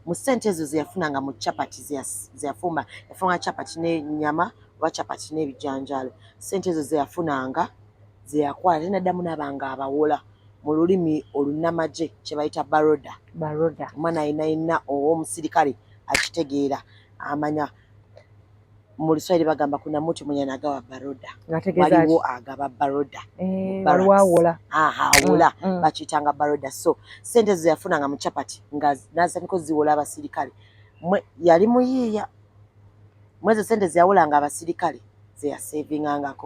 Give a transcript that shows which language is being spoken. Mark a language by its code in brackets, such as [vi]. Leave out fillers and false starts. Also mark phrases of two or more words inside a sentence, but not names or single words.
[lg] Mu ssente ezo ze yafunanga mu chapati ze yafumba chapati n'ennyama oba chapati n'ebijanjaalo. Ssente ezo ze yafunanga ze yakwala n'addamu n'abanga abawola mu lulimi olunnamagye kye bayita baroda. Omwana ayina ow'omusirikale akitegeera amanya. Mu Luswayiri bagamba [sw] kuna muti mwenye anagawa baroda. [lg] Waliwo agaba baroda. Waliwo awola. Awola. Bakiyitanga baroda. So ssente ze yafunanga mu chapati nga nazaniko ziwola abasirikale. Yali muyiiya. Mwezo ssente ze yawolanga abasirikale ze yasavingangako.